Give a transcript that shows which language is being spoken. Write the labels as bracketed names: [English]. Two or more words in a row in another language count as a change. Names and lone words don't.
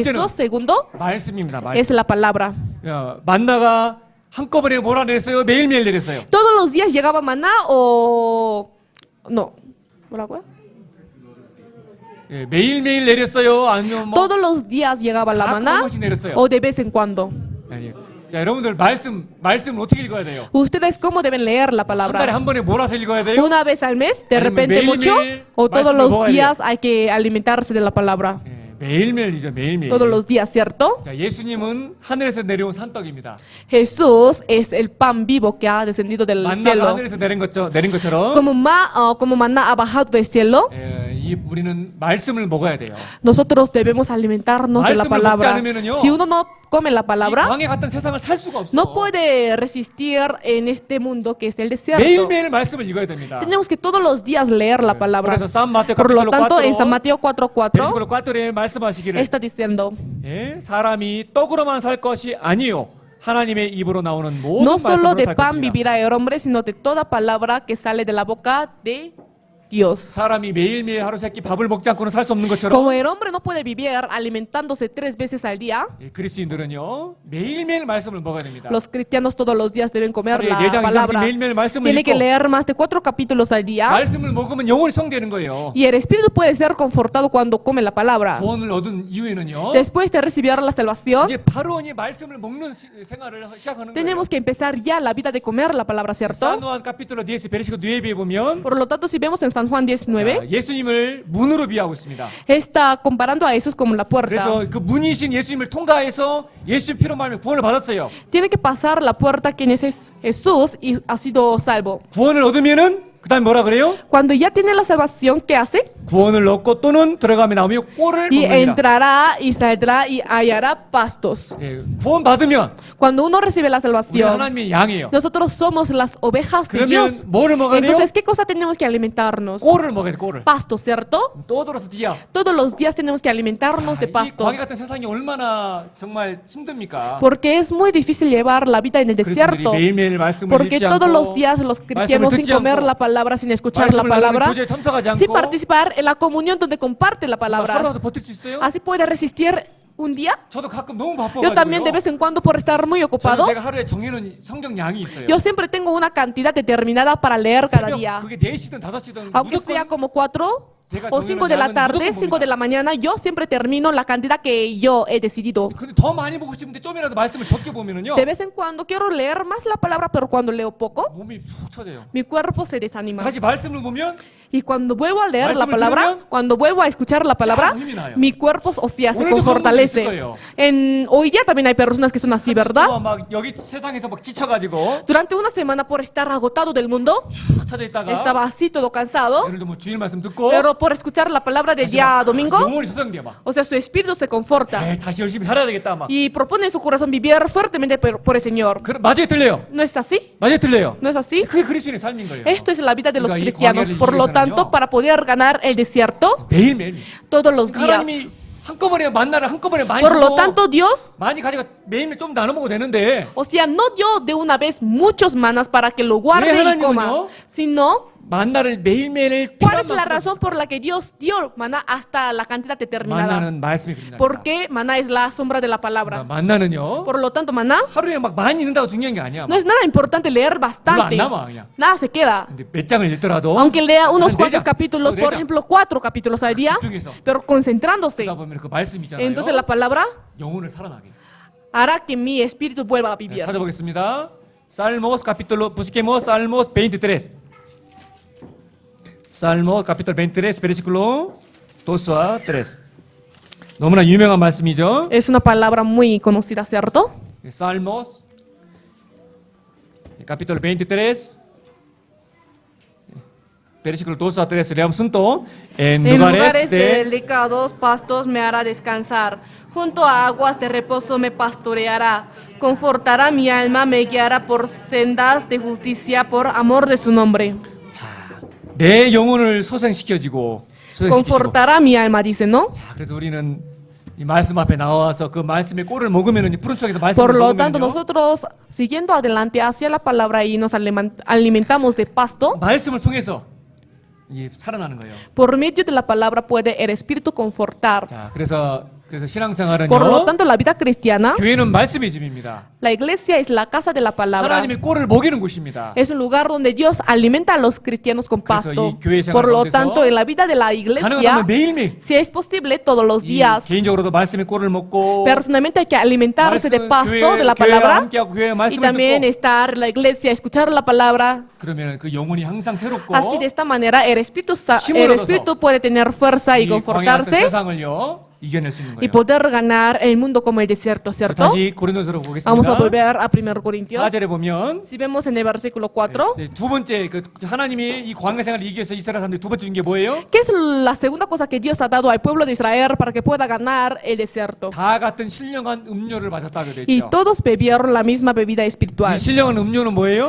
[Korean] 두 번째는 [Spanish] Jesús. Segundo [Korean] 말씀입니다. [Spanish] es [Korean] 말씀. [Spanish] la palabra. [Korean] 만나가 한꺼번에 몰아냈어요. 매일매일 내렸어요. [Spanish] ¿Todos los días llegaba maná o no? [Korean] ¿뭐라고요? 예, 매일매일 내렸어요. 아니면 뭐 [Spanish] Todos los días llegaba la [Korean] 가끔 한 [Spanish] maná [Korean] 번씩 내렸어요. [Spanish] o de vez en cuando. [Korean] 아니, 자, 여러분들 말씀을 어떻게 읽어야 돼요? [Spanish] ¿Ustedes cómo deben leer la [Korean] 한 달에 [Spanish] palabra? [Korean] 한 번에 몰아서 읽어야 돼요? [Spanish] ¿Una vez al mes? ¿De [Korean] 아니면 [Spanish] repente mucho? [Korean] 매일매일 [Spanish] ¿O todos [Korean] 말씀을 [Spanish] los [Korean] 먹어야 [Spanish] días hay que alimentarse de la palabra? [Korean] 예, 매일매일이죠. 매일매일. [Spanish] Todos los días, ¿cierto? [Korean] 자, 예수님은 하늘에서 내려온 산떡입니다. [Spanish] Jesús es el pan vivo que ha descendido del [Korean] 만나가 [Spanish] cielo. [Korean] 하늘에서 내린 것처럼 [Spanish] Como maná ha bajado del cielo, [Korean] 우리는 말씀을 먹어야 돼요. [Spanish] nosotros debemos alimentarnos de la [Korean] 말씀을 먹지 [Spanish] palabra. [Korean] 않으면은요, [Spanish] Si uno no come la [Korean] 이 [Spanish] palabra, [Korean] 광야 같은 세상을 살 수가 없어. [Spanish] no puede resistir en este mundo que es el desierto. [Korean] 매일매일 말씀을 읽어야 됩니다. [Spanish] Tenemos que todos los días leer la palabra. [Korean] 그래서 San Mateo [Spanish] Por lo capítulo tanto, en 4, San Mateo 4:4 [Korean] 베르시클로 4에 말씀하시기를 [Spanish] está diciendo, [Korean] 예, 사람이 떡으로만 살 것이 아니요 하나님의 입으로 나오는 모든 [Spanish] no solo [Korean] 말씀으로 [Spanish] de [Korean] 살 [Spanish] pan [Korean] 것이다. [Spanish] vivirá el hombre, sino de toda palabra que sale de la boca de Dios. [Korean] 사람이 매일매일 하루 세끼 밥을 먹지 않고는 살 수 없는 것처럼 [Spanish] Como el hombre no puede vivir alimentándose 3 veces al día, [Korean] 예, 그리스도인들은요 매일매일 말씀을 먹어야 됩니다. [Spanish] los cristianos todos los días deben comer [Korean] 하루에 [Spanish] la [Korean] 4장 이상씩 [Spanish] palabra. [Korean] 매일매일 말씀을 [Spanish] Tiene que [Korean] 읽고 [Spanish] leer más de 4 capítulos al día. [Korean] 말씀을 먹으면 영혼이 성되는 거예요. [Spanish] Y el espíritu puede ser confortado cuando come la palabra. [Korean] 구원을 얻은 이후에는요 [Spanish] Después de recibir la salvación, [Korean] 이제 바로 이 말씀을 먹는 생활을 시작하는 거예요. [Spanish] tenemos que empezar ya la vida de comer la palabra, ¿cierto? San Juan capítulo [Korean] 10 베르시클로 9에 보면 [Spanish] Por lo tanto, si vemos en San Juan 19, [Korean] 예수님을 문으로 비하고 있습니다. [Spanish] está comparando a Jesús como la puerta. [Korean] 그래서 그 문이신 예수님을 통과해서 예수님 피로 말미암아 구원을 받았어요. [Spanish] Tiene que pasar la puerta quien es Jesús y ha sido salvo. [Korean] 구원을 얻으면은 그다음에 뭐라 그래요? [Spanish] Cuando ya tiene la salvación, ¿qué hace? [Korean] 구원을 얻고 또는 들어가며 나오며 꼴을 [Spanish] Y [Korean] 먹느니라. [Spanish] entrará y saldrá y hallará pastos. [Korean] 예, 구원 받으면 [Spanish] Cuando uno recibe la [Korean] 우리 [Spanish] salvación, [Korean] 하나님의 양이에요. [Spanish] nosotros somos las ovejas de [Korean] 그러면 [Spanish] Dios. [Korean] 뭐를 먹어야 돼요? [Spanish] Entonces, ¿qué cosa tenemos que alimentarnos? [Korean] 꼴을 먹어야 돼, 꼴을. [Spanish] Pasto, ¿cierto? [Korean] 또 들어서 뒤야. [Spanish] Todos los días tenemos que alimentarnos de [Korean] 이 [Spanish] pasto. [Korean] 광야 같은 세상이 얼마나 정말 힘듭니까? [Spanish] Porque es muy difícil llevar la vida en el [Korean] 그리스도인들이 [Spanish] desierto. [Korean] 매일매일 말씀을 [Spanish] Porque [Korean] 읽지 [Spanish] todos los [Korean] 않고 [Spanish] días los cristianos sin [Korean] 듣지 [Spanish] comer [Korean] 않고, [Spanish] la palabra, sin escuchar la [Korean] 말씀을 나누는 [Spanish] palabra, [Korean] 교제에 참석하지 [Spanish] sin [Korean] 않고 [Spanish] participar en la comunión donde comparte la palabra. [Korean] 하루라도 버틸 수 있어요? [Spanish] Así puede resistir un día. [Korean] 저도 가끔 너무 [Spanish] Yo también de [Korean] 바빠가지고요. [Spanish] vez en cuando por estar muy [Korean] 저는 [Spanish] ocupado, [Korean] 제가 하루에 정해놓은 성경 양이 있어요. [Spanish] yo siempre tengo una cantidad determinada para leer cada [Korean] 새벽 [Spanish] día. [Korean] 그게 4시든 5시든 [Spanish] Aunque sea [Korean] 무조건 [Spanish] como 4 [Korean] 제가 [Spanish] o 5 de la [Korean] 정해놓은 [Spanish] tarde, [Korean] 양은 [Spanish] 5 de [Korean] 무조건 [Spanish] la mañana, yo siempre termino la cantidad que yo he decidido. [Korean] 근데 더 많이 보고 싶은데 좀이라도 말씀을 적게 보면은요 [Spanish] De vez en cuando quiero leer más la palabra, pero cuando leo poco, [Korean] 몸이 푹 처져요. [Spanish] mi cuerpo se desanima. [Korean] 다시 말씀을 보면 [Spanish] Y cuando vuelvo a leer la [Korean] 말씀을 [Spanish] palabra, [Korean] 들으면 [Spanish] cuando vuelvo a escuchar la palabra, [Korean] 참 힘이 나요. [Spanish] mi cuerpo, hostia, se [Korean] 오늘도 그런 분들 있을 [Spanish] fortalece. [Korean] 거예요. [Spanish] Hoy día también hay personas que son así, ¿verdad? [Korean] 막 여기 세상에서 막 지쳐가지고 [Spanish] Durante una semana por estar agotado del mundo, [Korean] 푹 처져 있다가 [Spanish] estaba así todo cansado, [Korean] 예를 들어 뭐 주일 말씀 듣고 [Spanish] pero por escuchar la palabra del [Korean] 다시 [Spanish] día [Korean] 막 [Spanish] domingo, [Korean] 영혼이 소생돼 막 [Spanish] o sea, su espíritu se conforta [Korean] 다시 열심히 살아야 되겠다 막 [Spanish] y propone en su corazón vivir fuertemente por el Señor. [Korean] 맞아요 틀려요. [Spanish] ¿No es así? [Korean] 맞아요 틀려요. [Spanish] ¿No es así? [Korean] 그게 그리스도인의 삶인 거예요. [Spanish] Esto es la vida de los [Korean] 그러니까 이 [Spanish] cristianos. [Korean] 광야를 [Spanish] Por lo [Korean] 이기기 [Spanish] tanto, [Korean] 위해서는요. [Spanish] para poder ganar el desierto, [Korean] 매일매일 [Spanish] todos los días. [Korean] 하나님이 한꺼번에 만나를 한꺼번에 많이 [Spanish] Por lo [Korean] 주고 [Spanish] tanto, Dios, [Korean] 많이 가지고 매일매일 좀 나눠 먹어도 되는데 [Spanish] o sea, no dio de una vez muchos manas para que lo guarde y [Korean] 하나님은요? [Spanish] coma, sino [Korean] 만나를 매일매일 [Spanish] ¿cuál es [Korean] 필요한 [Spanish] la [Korean] 만큼 [Spanish] razón por la que Dios dio maná hasta la cantidad determinada? [Korean] 만나는 말씀이 그립니다. [Spanish] Porque maná es la sombra de la palabra. [Korean] 만나는요 [Spanish] Por lo tanto, maná [Korean] 하루에 막 많이 읽는다고 중요한 게 아니야. [Spanish] no es nada importante leer bastante. [Korean] 별로 안 남아, 그냥. [Spanish] Nada se queda. [Korean] 근데 몇 장을 읽더라도 [Spanish] Aunque lea unos [Korean] 한 [Spanish] cuantos [Korean] 네 장, [Spanish] capítulos, [Korean] 네 [Spanish] por [Korean] 장. [Spanish] ejemplo, 4 capítulos al día, [Korean] 집중해서. [Spanish] pero concentrándose. [Korean] 그러다 보면 그 말씀이잖아요. [Spanish] Entonces la palabra [Korean] 영혼을 살아나게. [Spanish] hará que mi espíritu vuelva a vivir. [Korean] 찾아보겠습니다. [Spanish] Salmos capítulo, busquemos Salmos 23. Salmos capítulo 23, versículo 2 a 3. 너무나 유명한 말씀이죠. Es una palabra muy conocida, ¿cierto? Salmos capítulo 23, versículo 2 a 3. Leamos junto. En En lugares lugares de delicados pastos me hará descansar. Junto a aguas de reposo me pastoreará. Confortará mi alma, me guiará por sendas de justicia por amor de su nombre. [Korean] 내 영혼을 소생시키고 [Spanish] Confortará mi alma, dice, ¿no? [Korean] 자, 그래서 우리는 이 말씀 앞에 나와서 그 말씀의 꼴을 먹으면은 푸른 쪽에서 말씀을 [Spanish] Por lo tanto, [Korean] 먹으면요 [Spanish] nosotros, siguiendo adelante hacia la palabra y nos alimentamos de pasto, [Korean] 말씀을 통해서 이 살아나는 거예요. [Spanish] por medio de la palabra puede el espíritu confortar. [Korean] 자, 그래서 신앙생활은요. [Spanish] Por lo tanto, la vida cristiana, [Korean] 교회는 말씀의 집입니다. [Spanish] la iglesia es la casa de la palabra. [Korean] 하나님의 꼴을 먹이는 곳입니다. [Spanish] Es un lugar donde Dios alimenta a los cristianos con [Korean] 그래서 [Spanish] pasto. [Korean] 이 교회 생활 [Spanish] Por lo [Korean] 가운데서 [Spanish] tanto, en la vida de la iglesia, [Korean] 가능하다면 매일매일 [Spanish] si es posible, todos los [Korean] 이 [Spanish] días, [Korean] 개인적으로도 말씀의 꼴을 먹고 [Spanish] personalmente hay que alimentarse de pasto de la [Korean] 교회와 [Spanish] palabra [Korean] 함께하고 교회의 [Spanish] y [Korean] 말씀을 [Spanish] también [Korean] 듣고 [Spanish] estar en la iglesia, escuchar la palabra. [Korean] 그러면 그 영혼이 항상 새롭고 [Spanish] Así de esta manera el espíritu, [Korean] 힘을 얻어서 [Spanish] puede tener fuerza y [Korean] 이 광야 같은 [Spanish] confortarse [Korean] 세상을요 이겨낼 수 있는 [Spanish] y [Korean] 거예요. [Spanish] poder ganar el mundo como el desierto, ¿cierto? [Korean] 다시 고린도서로 [Spanish] Vamos a [Korean] 보겠습니다. [Spanish] volver a 1 Corintios. [Korean] 4절에 보면 [Spanish] Si vemos en el versículo 4, [Korean] 네, 두 번째 그 하나님이 이 광야 생활을 이기기 위해서 이스라엘 사람들이 두 번째 준 게 뭐예요? [Spanish] ¿qué es la segunda cosa que Dios ha dado al pueblo de Israel para que pueda ganar el desierto? [Korean] 다 같은 신령한 음료를 마셨다고 돼 [Spanish] Y [Korean] 있죠. [Spanish] todos bebieron la misma bebida espiritual. [Korean] 이 신령한 음료는 뭐예요?